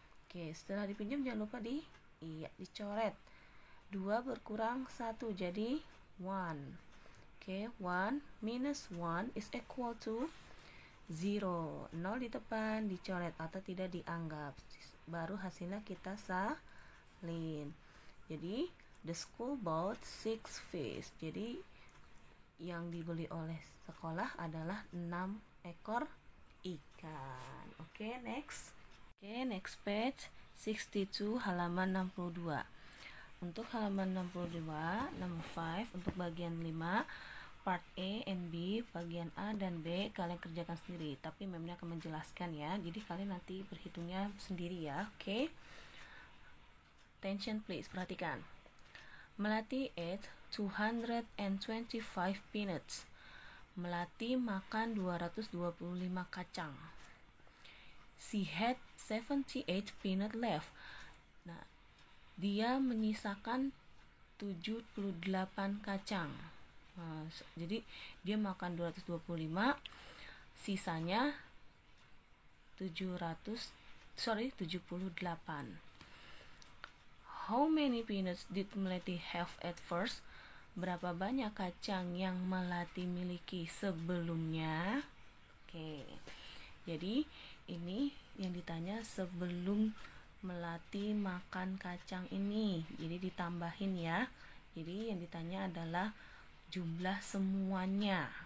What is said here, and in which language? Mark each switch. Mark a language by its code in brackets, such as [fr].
[id] Oke, setelah dipinjam jangan lupa dicoret. 2 berkurang 1 jadi 1. [en] Oke, 1 minus 1 is equal to 0. [id] 0 di depan dicoret atau tidak dianggap. Baru hasilnya kita salin. [en] Jadi, the school bought 6 fish. [id] Jadi, yang dibeli oleh sekolah adalah 6 ekor ikan. Oke, next. [en] Oke, next page 62 [id] halaman 62. Untuk halaman 62, [en] number 5 [id] untuk bagian 5, [en] part A and B, [id] bagian A dan B kalian kerjakan sendiri, tapi memnya akan menjelaskan ya. Jadi kalian nanti berhitungnya sendiri ya. Oke. [en] Attention please, [id] perhatikan. [en] Melati ate 225 peanuts. [id] Melati makan 225 kacang. [en] She had 78 peanut left. [id] Nah, dia menyisakan 78 kacang. Nah, jadi dia makan 225, sisanya 78. [en] How many peanuts did Melati have at first? [id] Berapa banyak kacang yang Melati miliki sebelumnya? Oke. Jadi ini yang ditanya sebelum Melati makan kacang ini. Jadi ditambahin ya. Jadi yang ditanya adalah jumlah semuanya.